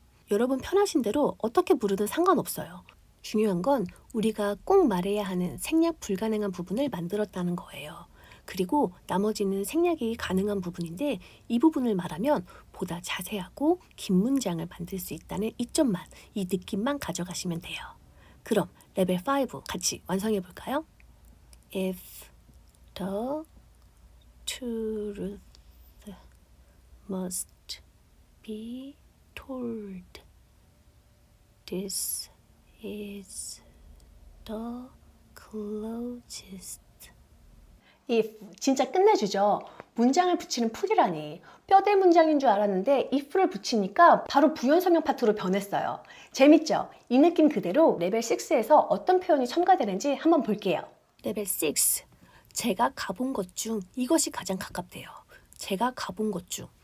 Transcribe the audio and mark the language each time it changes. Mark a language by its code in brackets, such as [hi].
[ko] 여러분 편하신 대로 어떻게 부르든 상관없어요. 중요한 건 우리가 꼭 말해야 하는 생략 불가능한 부분을 만들었다는 거예요. 그리고 나머지는 생략이 가능한 부분인데 이 부분을 말하면 보다 자세하고 긴 문장을 만들 수 있다는 이점만, 이 느낌만 가져가시면 돼요. 그럼 레벨 5 같이 완성해 볼까요? [en] If the truth must be told, this is the closest. [ko] if 진짜 끝내주죠. 문장을 붙이는 풀이라니. 뼈대 문장인 줄 알았는데 if를 붙이니까 바로 부연설명 파트로 변했어요. 재밌죠? 이 느낌 그대로 레벨 6에서 어떤 표현이 첨가되는지 한번 볼게요. 레벨 6. 제가 가본 것 중 이것이 가장 가깝대요. 제가 가본 것 중.